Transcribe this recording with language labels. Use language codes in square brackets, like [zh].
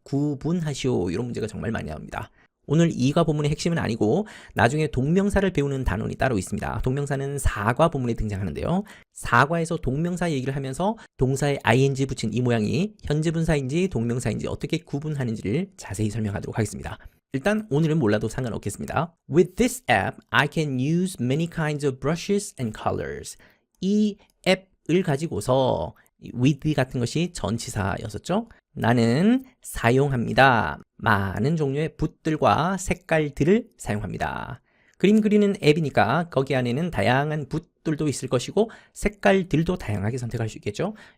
[ko] 구분하시오. 이런 문제가 정말 많이 나옵니다. 오늘 이과 본문의 핵심은 아니고 나중에 동명사를 배우는 단원이 따로 있습니다. 동명사는 사과 본문에 등장하는데요. 사과에서 동명사 얘기를 하면서 동사에 ing 붙인 이 모양이 현재 분사인지 동명사인지 어떻게 구분하는지를 자세히 설명하도록 하겠습니다. 일단 오늘은 몰라도 상관없겠습니다. [en] With this app, I can use many kinds of brushes and colors. [ko] 이 앱을 가지고서 with 같은 것이 전치사였었죠. 나는 사용합니다. 많은 종류의 붓들과 색깔들을 사용합니다. 그림 그리는 앱이니까 거기 안에는 다양한 붓들도 있을 것이고 색깔들도 다양하게 선택할 수 있겠죠.